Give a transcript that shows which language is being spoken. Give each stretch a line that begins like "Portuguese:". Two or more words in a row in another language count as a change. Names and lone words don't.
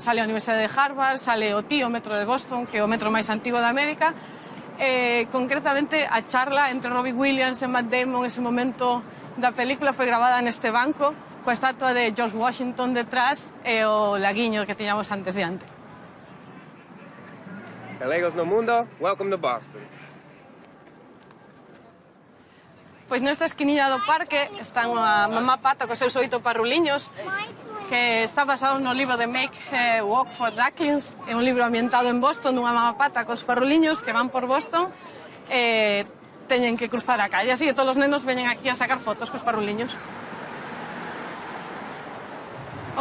Galician: Sale a Universidade de Harvard, sale o TI, o metro de Boston, que é o metro máis antigo de América. Concretamente, a charla entre Robbie Williams e Matt Damon, ese momento da película, foi gravada neste banco, coa estatua de George Washington detrás e o laguiño que tiñamos antes diante. Galegos no Mundo,
English: welcome to Boston.
Galician: Pois nesta esquiniña do parque están a mamá pata cos seus 8 parruliños, que está basado no libro de Make Walk for Ducklings, é un libro ambientado en Boston, dunha mamá pata cos parruliños que van por Boston e teñen que cruzar a calle, así que todos os nenos veñen aquí a sacar fotos cos parruliños.